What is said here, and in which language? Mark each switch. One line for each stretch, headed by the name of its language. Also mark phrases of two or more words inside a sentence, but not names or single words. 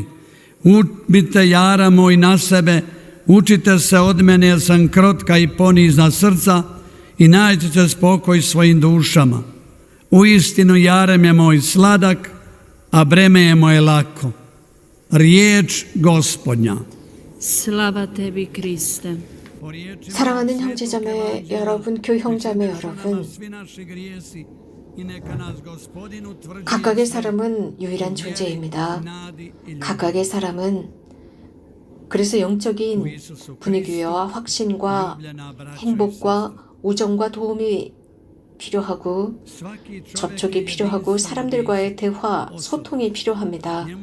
Croatian: Uzmite jara moj na sebe, učite se od mene jer sam krotka i ponizna srca i naći ćete spokoj svojim dušama. Uistinu jarem je moj sladak, a breme je moje lako. Riječ Gospodnja. Slava tebi, Kriste.
Korean: 사랑하는 형제자매 여러분, 교형자매 여러분, 각각의 사람은 유일한 존재입니다. 각각의 사람은 그래서 영적인 분위기와 확신과 행복과 우정과 도움이 필요하고 접촉이 필요하고 사람들과의 대화, 소통이 필요합니다.